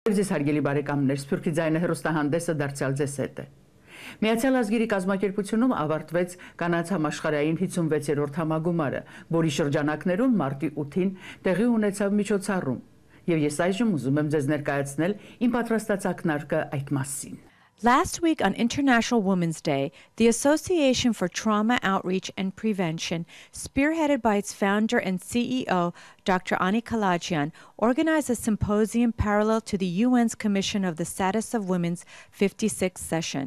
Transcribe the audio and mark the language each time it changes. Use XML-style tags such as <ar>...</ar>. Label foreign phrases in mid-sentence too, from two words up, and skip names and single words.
<hy>Ձեզ հարգելի բարեկամներ, Սփյուռքի ձայնը հեռուստահանդեսը դարձյալ ձեզ հետ է։ Միացյալ ազգերի կազմակերպությունում ավարտվեց կանանց համաշխարհային 56-րդ համագումարը, որի շրջանակներում մարտի 8-ին տեղի ունեցավ միջոցառում, եւ ես այժմ ուզում եմ ձեզ ներկայացնել իմ պատրաստած ակնարկը այդ մասին։</hy> <en>Last week on International Women's Day, the Association for Trauma Outreach and Prevention, spearheaded by its founder and CEO, Dr. Ani Kalayjian, organized a symposium parallel to the UN's Commission of the Status of Women's 56th session.</en>